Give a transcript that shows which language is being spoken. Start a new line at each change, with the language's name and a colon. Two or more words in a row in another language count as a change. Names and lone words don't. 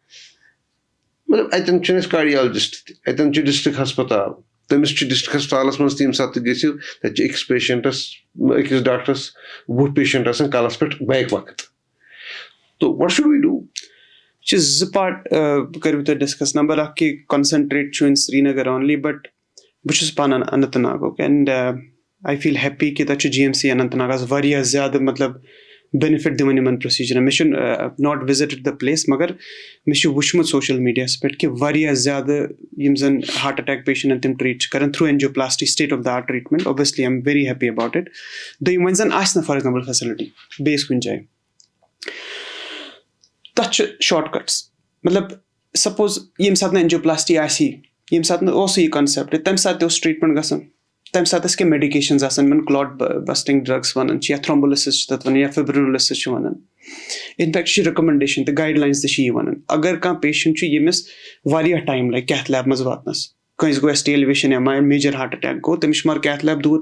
Kashmiri: مطلب اَتٮ۪ن چھُنہٕ اَسہِ کاڈیالجِسٹ تہِ اَتٮ۪ن چھُ ڈِسٹرک ہسپتال تٔمِس چھُ ڈِسٹرک ہسپتالس منٛز تہِ ییٚمہِ ساتہٕ تُہۍ گٔژھِو تَتہِ چھِ أکِس پیشنٹس أکِس ڈاکٹرس 20 پیشنٹ آسان کَلس پٮ۪ٹھ بیک وقت
English: so what should we do
Kashmiri: یہِ چھِ 2 پارٹ کٔرِو تُہۍ ڈِسکس نمبر 1 کہِ کانسنٹریٹ چھُ
English: in Srinagar only
Kashmiri: بٹ بہٕ چھُس پانہٕ اننت ناگُک
English: and I feel
Kashmiri: ہیپی کہِ تَتہِ چھُ GMC اننت ناگس واریاہ زیادٕ مطلب بینِفِٹ دِوان یِمن پروسیٖجرن مےٚ چھُنہٕ
English: not visited the place
Kashmiri: مگر مےٚ چھُ وٕچھمُت
English: social media
Kashmiri: پٮ۪ٹھ کہِ واریاہ زیادٕ یِم زن
English: heart attack patients
Kashmiri: تِم ٹریٖٹ چھِ کران
English: through angioplasty state of the art treatment obviously I am very happy about it
Kashmiri: دوٚیِم وۄنۍ زن آسہِ نہٕ
English: for example facility
Kashmiri: بیٚیِس کُنہِ جایہِ تَتھ چھِ
English: short cuts
Kashmiri: مطلب سپوز ییٚمہِ ساتہٕ نہٕ اینجیوپلاسٹی آسی ییٚمہِ ساتہٕ نہٕ اوسُے یہِ کَنسیپٹ تَمہِ ساتہٕ تہِ اوس ٹرٛیٖٹمنٹ گژھان تَمہِ ساتہٕ ٲسۍ کینٛہہ میڈِکیشنٕز آسان یِمن
English: clot busting drugs
Kashmiri: وَنان چھِ یا تھرٛومبولِسٕز چھِ تَتھ وَنان یا فِبرِنولِسٕز چھِ وَنان اِنفیکٹ چھِ رِکَمنڈیشن تہِ
English: guidelines
Kashmiri: تہِ چھِ یہِ وَنان اگر کانٛہہ پیشنٹ چھُ ییٚمِس واریاہ ٹایم لگہِ
English: cath lab
Kashmiri: منٛز واتنَس کٲنٛسہِ گوٚو
English: ST elevation MI major heart attack
Kashmiri: گوٚو تٔمِس چھُ مگر
English: cath lab